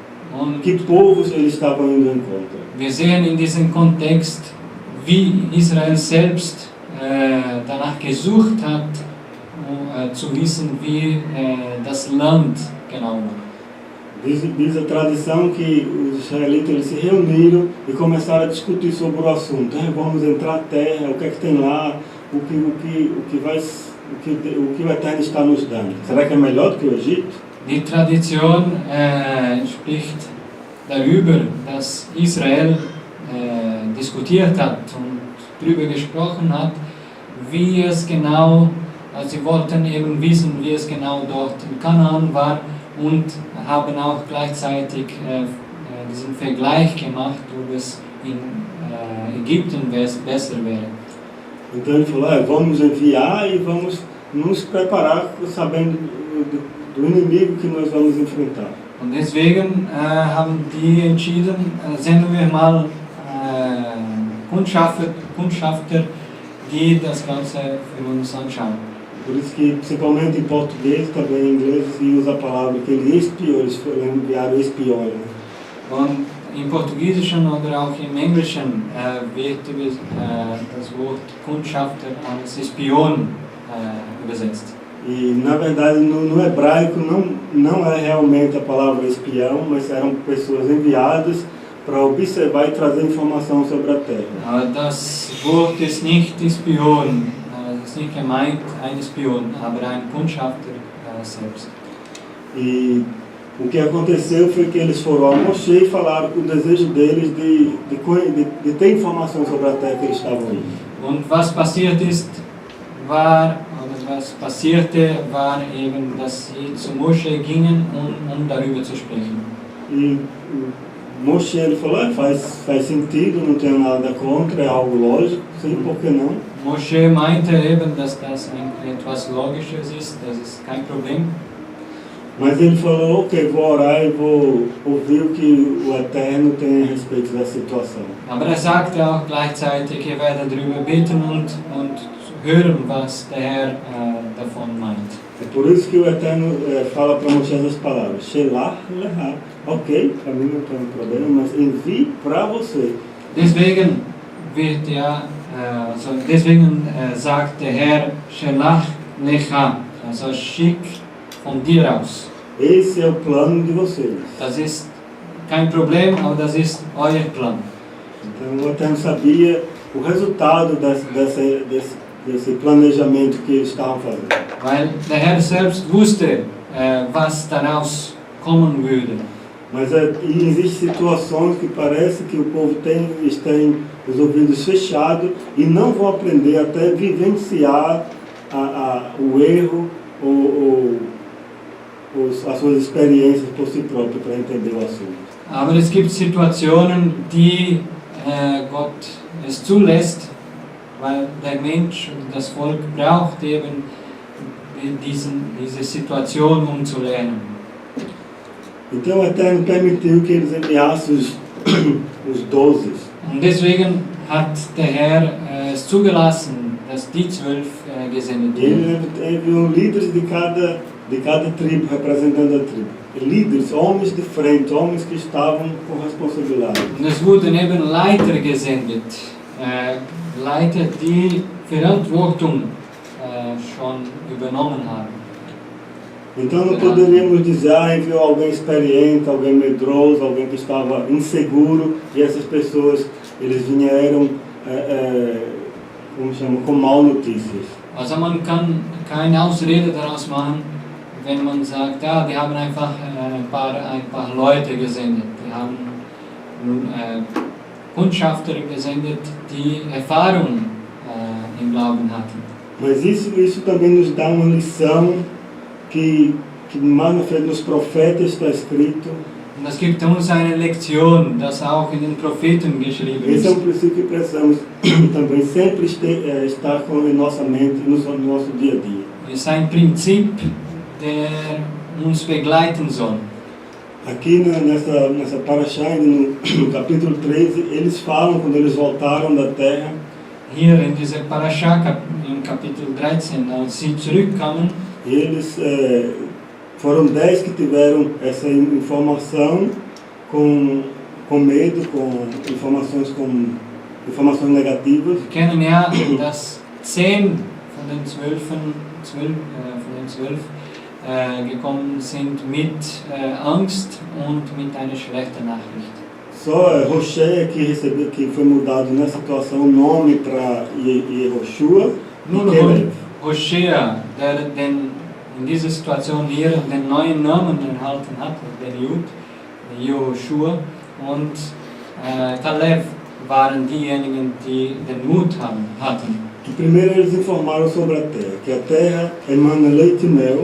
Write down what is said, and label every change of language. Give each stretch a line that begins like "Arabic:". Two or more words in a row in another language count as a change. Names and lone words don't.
German: Und
Portuguese: Que povos eles estavam indo ao encontro.
German: wir sehen in diesem Kontext, wie Israel selbst danach gesucht hat, zu wissen, wie das Land genau war.
Portuguese: Diz a tradição que os israelitas eles se reuniram e começaram a discutir sobre o assunto. Vamos entrar na terra, o que é que tem lá, o que vai a terra está nos dando. Será que é melhor do que o Egito?
German: Die Tradition spricht darüber, dass Israel diskutiert hat und darüber gesprochen hat, wie es genau, also sie wollten eben wissen, wie es genau dort in Kanaan war und haben auch gleichzeitig diesen Vergleich gemacht, ob es in Ägypten besser wäre.
Portuguese: Então ele falou, vamos enviar e vamos nos preparar sabendo do inimigo que nós vamos enfrentar.
German: Und deswegen haben die entschieden, senden wir mal Kundschafter, die das Ganze für uns anschauen.
Portuguese: Por isso que, principalmente em português, também em inglês, se usa a palavra que ele espiou, eles enviaram espiões. Né?
German: Und im Portugiesischen oder auch im Englischen wird das Wort Kundschafter als Espion übersetzt.
Portuguese: E, na verdade, no hebraico não é realmente a palavra espião, mas eram pessoas enviadas para observar e trazer informação sobre a terra.
German: Das Wort ist nicht Espion, ist nicht gemeint ein Espion, aber ein Kundschafter selbst.
Portuguese: E o que aconteceu foi que eles foram a Moshe e falaram que o desejo deles de ter informação sobre a terra que eles estavam indo.
German: Und was passiert ist, war eben, dass sie zu Moshe gingen, um darüber zu sprechen.
Portuguese: E Moshe ele falou, faz sentido, não tenho nada contra, é algo lógico, sim, por que não?
German: Moshe meinte eben, dass das etwas Logisches ist, das ist kein Problem.
Portuguese: Mas ele falou, ok, vou orar e vou ouvir o que o Eterno tem a respeito da situação.
German: Aber sagte auch gleichzeitig, ihr werdet darüber beten und hören, was der Herr davon meint.
Portuguese: É por isso que o Eterno fala para Moshe essas palavras.
Hebrew: שלח לך.
Portuguese: Ok, para mim não tem problema, mas envie para você.
German: Deswegen sagt der Herr,
Hebrew: שלח לך,
German: also schick von dir aus.
Portuguese: Esse é o plano de vocês.
German: Das ist kein Problem, aber das ist euer Plan.
Portuguese: Então o Eterno sabia o resultado desse planejamento que eles estavam fazendo.
German: Weil der Herr selbst wusste, was daraus kommen würde.
Portuguese: Mas existem situações que parece que o povo tem os ouvidos fechados e não vão aprender até vivenciar o erro ou as suas experiências por si próprio para entender o assunto.
German: Aber es gibt Situationen, die Gott es zulässt, weil der Mensch und das Volk braucht eben diese Situation, um zu lernen.
Portuguese: Então o Eterno permitiu que eles enviassem os 12.
German: Und deswegen hat der Herr es zugelassen, dass die 12 gesendet wurden.
Portuguese: Ele enviou líderes de cada tribo, representando a tribo. Líderes, homens de frente, homens que estavam com responsabilidade.
German: Und es wurden eben Leiter gesendet, Leiter, die Verantwortung schon übernommen haben.
Portuguese: Então não poderíamos dizer, enviou alguém experiente, alguém medroso, alguém que estava inseguro, e essas pessoas, eles vieram com mal notícias.
German: Also man kann keine Ausrede daraus machen, wenn man sagt, ja, die haben einfach ein paar Leute gesendet. Die haben Kundschafter gesendet, die Erfahrung im Glauben hatten.
Portuguese: Mas isso também nos dá uma lição que mais na frente nos profetas está escrito.
German: Und das gibt uns eine Lektion, das auch in den Propheten geschrieben ist.
Portuguese: Esse é um princípio que precisamos também sempre estar com em nossa mente, no nosso dia a dia.
German: Es ist ein Prinzip, der uns begleiten soll.
Portuguese: Aqui nessa Parashah, no capítulo 13, eles falam quando eles voltaram da terra.
German: Hier in dieser Parashah, im Kapitel 13, als sie zurückkamen,
Portuguese: eles foram 10 que tiveram essa informação com medo, com informações negativas.
German: Wir kennen ja, dass 10 von den 12 gekommen sind mit Angst und mit einer schlechten Nachricht.
Portuguese: Só Roché que foi mudado nessa situação o nome para Y'hoshua e Caleb.
German: Hosea, der in dieser Situation hier den neuen Namen erhalten hat, der Y'hoshua und Caleb, waren diejenigen, die den Mut hatten.
Portuguese: Primeiro eles informaram sobre a terra emana leite e mel.